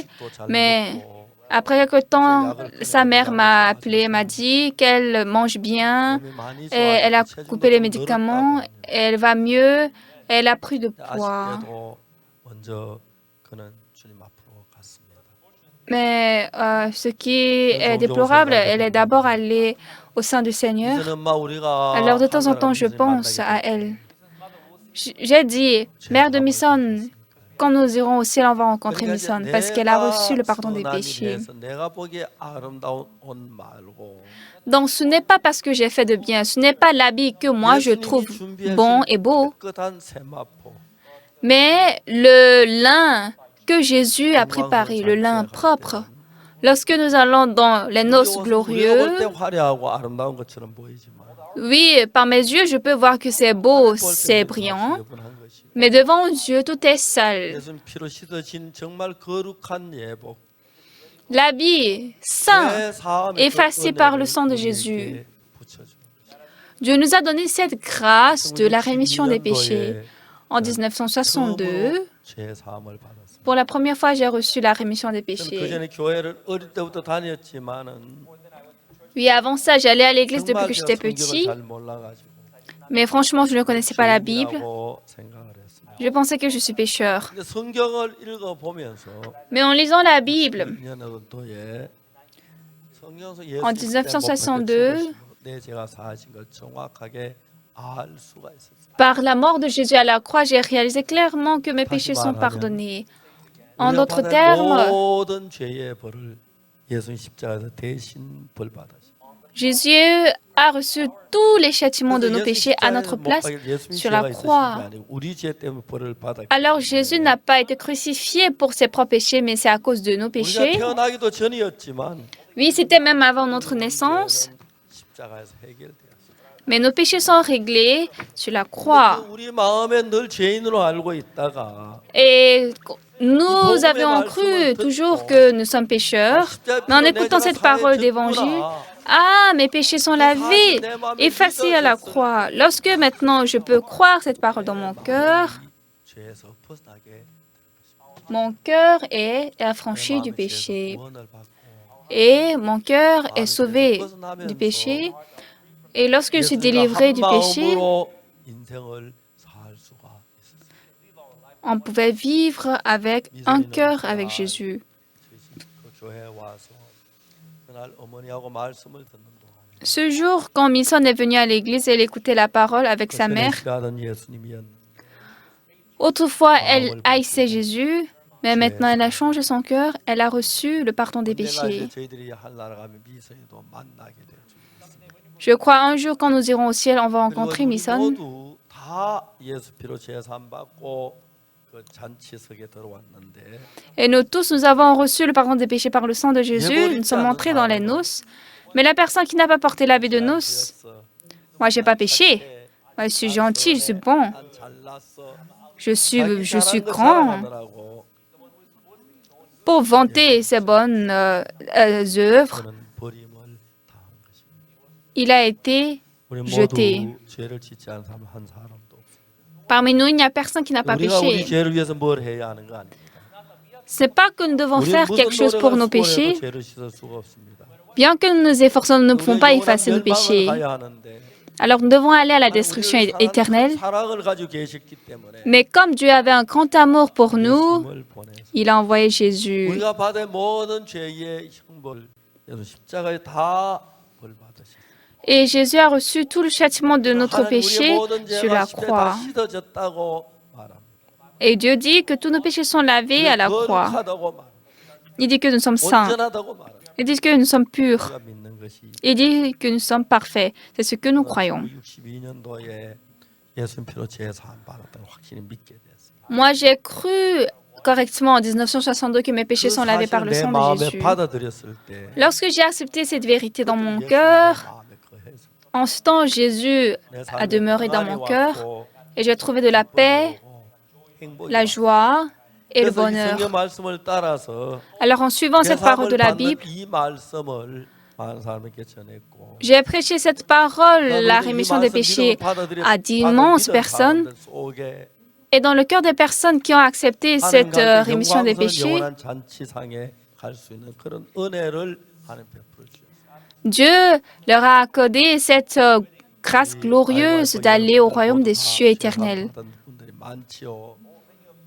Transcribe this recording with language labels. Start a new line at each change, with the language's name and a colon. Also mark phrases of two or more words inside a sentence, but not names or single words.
French: Mais après quelque temps, sa mère m'a appelé, m'a dit qu'elle mange bien, et elle a coupé les médicaments, et elle va mieux, et elle a pris de poids. Mais ce qui est déplorable, elle est d'abord allée au sein du Seigneur.
Korean: 이제는 막 우리가
French: Alors de temps en temps,
Korean: 하나님
French: je
Korean: 만나게
French: pense à
Korean: 될
French: elle. J'ai dit, Mère de Misson, quand nous irons au ciel, on va rencontrer
Korean: 그러니까 이제
French: Misson parce qu'elle a reçu
Korean: 내가
French: le pardon des
Korean: 선함이
French: péchés.
Korean: 돼서 내가 보기에 아름다운 옷 말고
French: Donc ce n'est pas parce que j'ai fait de bien, ce n'est pas l'habit que moi je trouve bon et beau,
Korean: 깨끗한 세마포
French: mais le lin que Jésus a préparé, le lin propre. Lorsque nous allons dans les noces
Korean: 우리가 볼 때
French: glorieuses,
Korean: 화려하고 아름다운 것처럼 보이지만
French: oui, par mes yeux, je peux voir que c'est beau,
Korean: 볼
French: c'est
Korean: 때는 다
French: brillant,
Korean: 지저분한 것이
French: mais devant Dieu, tout est sale.
Korean: 예수님 피로 씻어진 정말 거룩한 예복
French: L'habit saint,
Korean: 내 삶의
French: effacé par le sang de Jésus.
Korean: 우리에게 붙여주는
French: Dieu nous a donné cette grâce de la rémission des 1962 péchés.
Korean: 년도에
French: En 1962,
Korean: 죄 사함을 받았습니다.
French: pour la première fois, j'ai reçu la rémission des
Korean: 그
French: péchés.
Korean: 전에 교회를 어릴 때부터 다녔지만은
French: Oui, avant ça, j'allais à l'église depuis
Korean: 정말
French: que
Korean: 제가
French: j'étais
Korean: 성경을
French: petit,
Korean: 잘 몰라가지고
French: mais franchement, je ne connaissais pas la Bible.
Korean: 죄인이라고 생각을 했습니다.
French: Je pensais que je suis pécheur.
Korean: 근데 성경을 읽어보면서
French: Mais en lisant la Bible,
Korean: 12년도에 성경에서
French: En 1962,
Korean: 내 죄가 사하신 걸 정확하게 알 수가 있었어요.
French: par la mort de Jésus à la croix, j'ai réalisé clairement que mes péchés sont pardonnés. En
Korean: 우리가
French: d'autres
Korean: 받은
French: termes,
Korean: 모든 죄의 벌을 예수님 십자가에서 대신 벌 받으셨어요.
French: Jésus a reçu tous les châtiments de nos péchés à notre place sur la croix.
Korean: 우리 죄 때문에 벌을 받았기
French: Alors Jésus n'a pas été crucifié pour ses propres péchés, mais c'est à cause de nos
Korean: 우리가
French: péchés.
Korean: 태어나기도 전이었지만
French: Oui, c'était même avant notre naissance,
Korean: 십자가에서 해결되었어요.
French: mais nos péchés sont réglés sur la croix.
Korean: 우리 마음에 늘 죄인으로 알고 있다가
French: Et nous avions cru toujours que nous sommes pécheurs, mais en écoutant cette parole d'évangile, ah, mes péchés sont lavés, effacés à la croix. Lorsque maintenant je peux croire cette parole dans
Korean: 죄에서 벗어나게
French: mon cœur est affranchi
Korean: 내
French: du
Korean: 마음의 죄에서
French: péché.
Korean: 구원을 받고
French: Et mon cœur est sauvé du péché. Et lorsque je suis délivré du péché,
Korean: 마음으로 인생을 살 수가 있었어요.
French: on pouvait vivre avec un cœur avec Jésus.
Korean: 그 교회에 와서 그날 어머니하고 말씀을 듣는 동안에
French: Ce jour, quand Misson est venue à l'église, elle écoutait la parole avec sa mère.
Korean: 싫어하던 예수님이었는데
French: Autrefois, elle haïssait Jésus, mais maintenant elle a changé son cœur, elle a reçu le pardon des
Korean: 언젠가
French: péchés.
Korean: 이제 저희들이 하늘나라 가면 미선이도 만나게 될 줄 믿습니다.
French: Je crois un jour, quand nous irons au ciel, on va
Korean: 그리고
French: rencontrer
Korean: 우리 Misson. 모두 다 예수 피로 제삼 받고 그 잔치석에 들어왔는데
French: Et nous tous, nous avons reçu le pardon des péchés par le sang de Jésus. Nous sommes entrés dans les noces. Mais la personne qui n'a pas porté l'habit de noces, moi, j'ai pas péché. Moi, je suis gentil, je suis bon.
Korean: 난 잘났어.
French: Je
Korean: 자기
French: suis
Korean: 잘한 거
French: grand.
Korean: 자랑하느라고
French: Pour vanter ses bonnes œuvres,
Korean: 그는 버림을 당한 것입니다.
French: il a été
Korean: 우리
French: jeté.
Korean: 모두 죄를 짓지 않은 사람 한 사람도 없어요.
French: Parmi nous, il n'y a personne qui n'a pas
Korean: 우리가 우리
French: péché.
Korean: 죄를 위해서 뭘 해야 하는 거 아닙니까?
French: Ce n'est pas que nous devons
Korean: 우리는
French: faire
Korean: 무슨
French: quelque chose pour
Korean: 노력을
French: nos péchés.
Korean: 수고해도 죄를 씻을 수가 없습니다.
French: Bien que nous nous efforçons, nous ne pouvons
Korean: 우리는
French: pas
Korean: 영원한
French: effacer nos
Korean: 멸망을
French: péchés.
Korean: 가야 하는데
French: Alors nous devons aller à la destruction
Korean: 우리를
French: éternelle.
Korean: 사랑을 가지고 계셨기 때문에
French: Mais comme Dieu avait un grand amour pour nous,
Korean: 예수님을 보내서
French: il a envoyé Jésus.
Korean: 우리가 받은 모든 죄의 형벌 예수 십자가에 다 벌 받으셨어요.
French: Et Jésus a reçu tout le châtiment de notre
Korean: 하나님 우리의
French: péché
Korean: 모든
French: sur
Korean: 죄가
French: la
Korean: 십자가에 다
French: croix.
Korean: 씻어졌다고 말합니다.
French: Et Dieu dit que tous nos péchés sont lavés à la croix.
Korean: 거룩하다고 말합니다.
French: Il dit que nous sommes saints.
Korean: 온전하다고 말합니다.
French: Il dit que nous sommes purs.
Korean: 우리가 믿는 것이
French: Il dit que nous sommes parfaits. C'est ce que nous croyons.
Korean: 62년도에 예수님 피로 제사함 받았다는 확신이 믿게 됐습니다.
French: Moi, j'ai cru correctement en 1962 que mes péchés sont lavés par le
Korean: 내
French: sang de
Korean: 마음에
French: Jésus.
Korean: 받아들였을 때
French: Lorsque j'ai accepté cette vérité dans mon
Korean: 예수님의
French: cœur,
Korean: 마음에 거해서
French: en ce temps, Jésus
Korean: 내
French: a
Korean: 삶에
French: demeuré dans
Korean: 평안이
French: mon cœur
Korean: 왔고
French: et j'ai trouvé de la paix,
Korean: 행복이
French: la
Korean: 왔고.
French: joie et le
Korean: 그래서 이
French: bonheur.
Korean: 성경 말씀을 따라서
French: Alors, en suivant cette parole de la Bible,
Korean: 이 말씀을 많은 사람에게 전했고
French: j'ai prêché cette parole, la rémission des péchés, à d'immenses personnes. Et dans le cœur des personnes qui ont accepté cette rémission des péchés, Dieu leur a accordé cette grâce glorieuse d'aller au royaume des cieux éternels.